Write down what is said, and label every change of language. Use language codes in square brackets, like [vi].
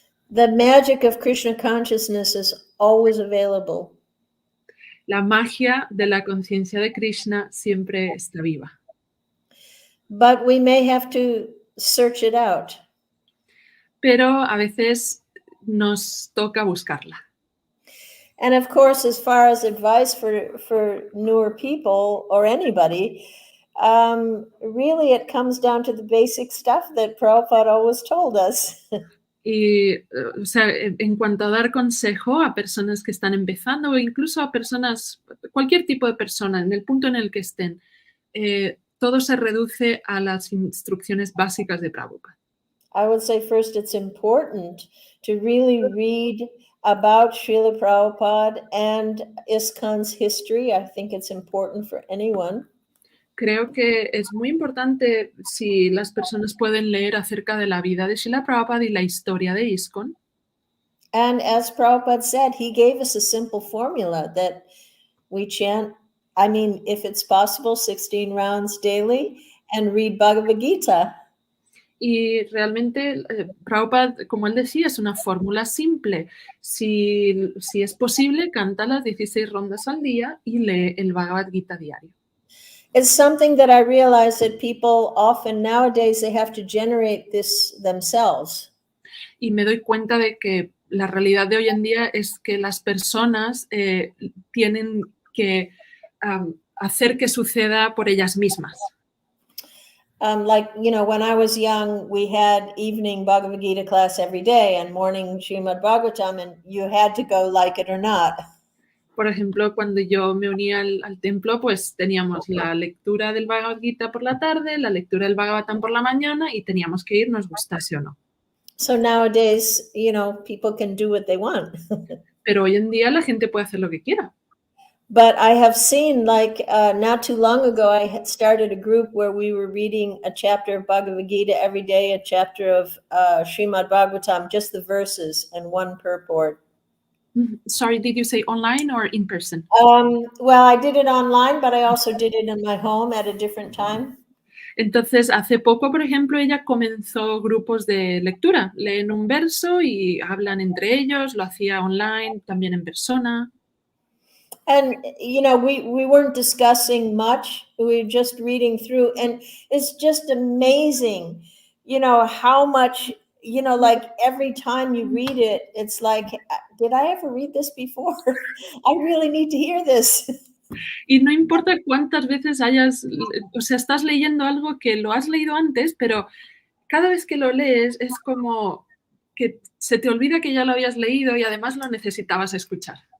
[en] The magic of Krishna consciousness is always available. [es] La magia de la conciencia de Krishna siempre está viva. [en] But we may have to search it out. [es] Pero a veces nos toca buscarla. [en] And of course, as far as advice for newer people or anybody, really it comes down to the basic stuff that Prabhupada always told us. [es] Y, o sea, en cuanto a dar consejo a personas que están empezando o incluso a personas, cualquier tipo de persona, en el punto en el que estén, todo se reduce a las instrucciones básicas de Prabhupada. [en] I would say first it's important to really read about Srila Prabhupada and ISKCON's history. I think it's important for anyone. [es] Creo que es muy importante si las personas pueden leer acerca de la vida de Srila Prabhupada y la historia de ISKCON. [en] And as Prabhupada said, he gave us a simple formula that we chant, if it's possible, 16 rounds daily and read Bhagavad Gita. [es] Y realmente Prabhupada, como él decía, es una fórmula simple. Si es posible, canta las 16 rondas al día y lee el Bhagavad Gita diario. [en] It's something that I realize that people often nowadays, they have to generate this themselves. [es] Y me doy cuenta de que la realidad de hoy en día es que las personas tienen que hacer que suceda por ellas mismas. [en] When I was young, we had evening Bhagavad Gita class every day and morning Srimad Bhagavatam, and you had to go like it or not. [es] Por ejemplo, cuando yo me unía al templo, pues teníamos la lectura del Bhagavad Gita por la tarde, la lectura del Bhagavatam por la mañana y teníamos que ir, nos gustase o no. [en] So nowadays, people can do what they want. [es] Pero hoy en día la gente puede hacer lo que quiera. [en] But I have seen, not too long ago, I had started a group where we were reading a chapter of Bhagavad Gita every day, a chapter of Srimad Bhagavatam, just the verses and one purport. Sorry, did you say online or in person? Well, I did it online, but I also did it in my home at a different time. [es] Entonces, hace poco, por ejemplo, ella comenzó grupos de lectura. Leen un verso y hablan entre ellos, lo hacía online, también en persona. [en] And, we weren't discussing much. We were just reading through. And it's just amazing, how much, every time you read it, it's like, did I ever read this before? I really need to hear this. [es] Y no importa cuántas veces estás leyendo algo que lo has leído antes, pero cada vez que lo lees es como que se te olvida que ya lo habías leído y además lo necesitabas escuchar.